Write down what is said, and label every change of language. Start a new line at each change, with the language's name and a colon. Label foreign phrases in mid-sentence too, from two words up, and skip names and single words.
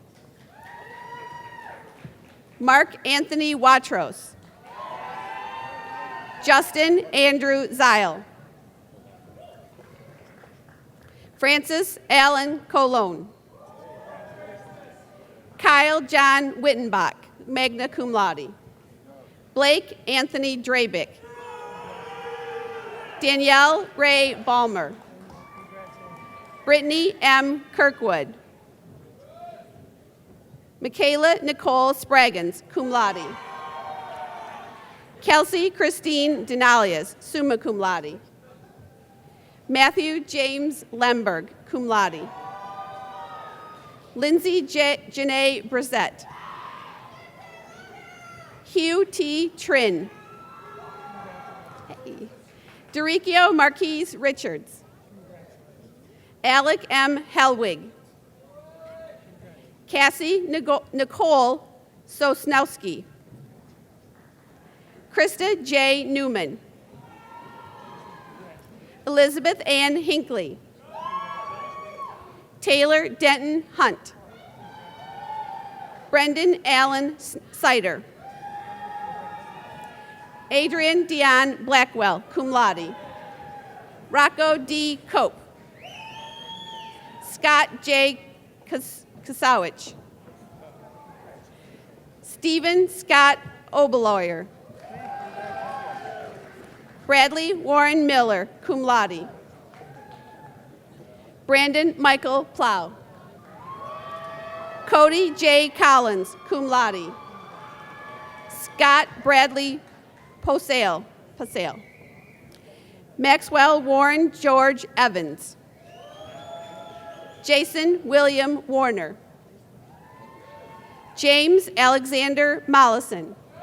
English: Mark Anthony Watros. Justin Andrew Zile. Francis Allen Colon. Kyle John Wittenbach,
Latin: magna cum laude.
English: Blake Anthony Drabick. Danielle Ray Balmer. Brittany M. Kirkwood. Michaela Nicole Spraggins,
Latin: cum laude.
English: Kelsey Christine Denalias,
Latin: summa cum laude.
English: Matthew James Lemberg,
Latin: cum laude.
English: Lindsay Janae Brissett. Hugh T. Trin. Hey. Dericio Marquise Richards. Alec M. Helwig. Cassie Nicole Sosnowski. Krista J. Newman. Elizabeth Ann Hinckley. Taylor Denton Hunt. Brendan Allen Sider. Adrian Dion Blackwell,
Latin: cum laude.
English: Rocco D. Cope. Scott J. Kasowich. Stephen Scott Oberlawyer. Bradley Warren Miller,
Latin: cum laude.
English: Brandon Michael Plow. Cody J. Collins,
Latin: cum laude.
English: Scott Bradley Posale. Maxwell Warren George Evans. Jason William Warner. James Alexander Mollison.